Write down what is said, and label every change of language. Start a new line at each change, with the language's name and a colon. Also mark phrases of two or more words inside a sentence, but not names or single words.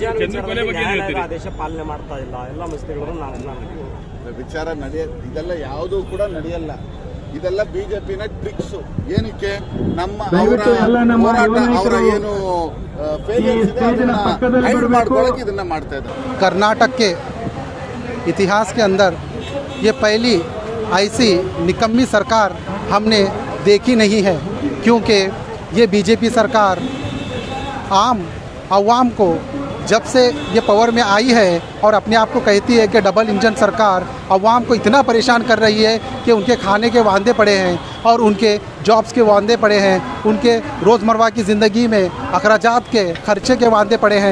Kannada: ಆದೇಶ ಪಾಲನೆ ಮಾಡ್ತಾ ಇಲ್ಲ ಎಲ್ಲ ಮುಸ್ಲಿಮರು. ವಿಚಾರ ಇದೆಲ್ಲ ಯಾವುದೂ ಕೂಡ ನಡೆಯಲ್ಲ. ಇದೆಲ್ಲ ಬಿಜೆಪಿನ ಟ್ರಿಕ್ಸ್. ಏನಕ್ಕೆ ನಮ್ಮ ಹೋರಾಟ, ಅವರ ಏನು ಫೇಲಿಯರ್ಸ್ ಇದೆ ಅದನ್ನ ಹೈಡ್ ಮಾಡ್ಕೊಳ್ಳೋಕೆ ಇದನ್ನ ಮಾಡ್ತಾ ಇದ್ದಾರೆ.
Hindi: कर्नाटक के इतिहास के अंदर ये पहली ऐसी निकम्मी सरकार हमने देखी नहीं है, क्योंकि ये बीजेपी सरकार आम आवाम को जब से ये पावर में आई है और अपने आप को कहती है कि
English: double engine
Hindi: सरकार, आवाम को इतना परेशान कर रही है कि उनके खाने के वांदे पड़े हैं और उनके जॉब्स के वांदे पड़े हैं, उनके रोज़मर्रा की ज़िंदगी में अखराजात के खर्चे के वांदे पड़े हैं।